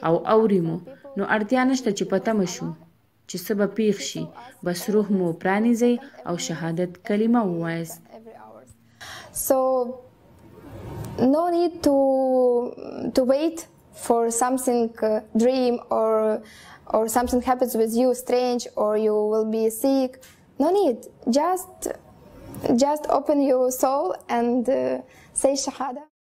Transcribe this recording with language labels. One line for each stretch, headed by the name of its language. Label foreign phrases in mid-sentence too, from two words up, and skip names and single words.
Pashto: او اوري مو نو اړتیا نشته چې په تمه شو چې څه به پیښ شي. بس روح مو پرانیزئ او شهادت کلمه ووایست.
English: So no need to wait for something dream or something happens with you strange or you will be sick. No need. Just open your soul and say shahada.